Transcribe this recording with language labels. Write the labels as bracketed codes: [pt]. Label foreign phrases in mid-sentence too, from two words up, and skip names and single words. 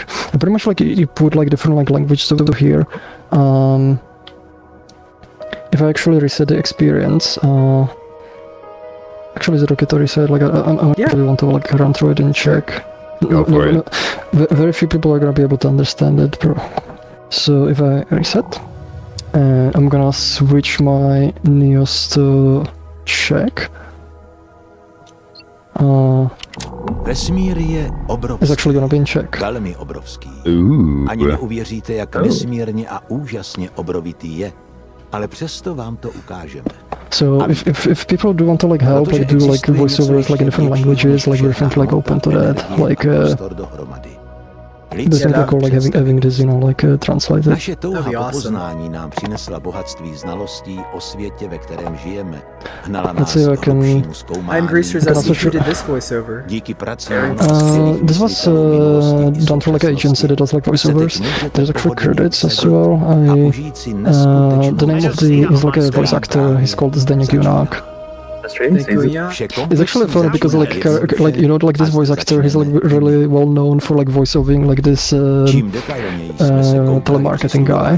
[en] And pretty much like you put like different like languages over here. If I actually reset the experience, actually is it okay to reset? Like I really want to like run through it in Czech. Go for it. Very few people are gonna be able to understand it, bro. So if I reset, and I'm gonna switch my news to Czech. [cs] Vesmír je obrovský. [en] It's actually gonna be in Czech. [cs] Velmi obrovský. Ooh. Ani neuvěříte, jak nesmírně a úžasně obrovitý je. Ale přesto vám to ukážeme. [en] So if people do want to like help, like do like voiceovers like in different languages, like we're definitely like open to that. Like definitely cool, like having this, you know, like translated. [cs] Naše touha po poznání nám přinesla bohatství znalostí o světě, ve kterém žijeme. Hnala nás k hlubšímu zkoumání. [en] I'm Greaser's SE who did this voiceover. [cs] Díky pracím [en] this was done through like an agency that does like voiceovers. There's actually credits as well. The name of is like a voice actor. He's called Zdeněk Junák. It's actually funny because like you know, like this voice actor, he's like really well known for like voiceovering like this telemarketing guy.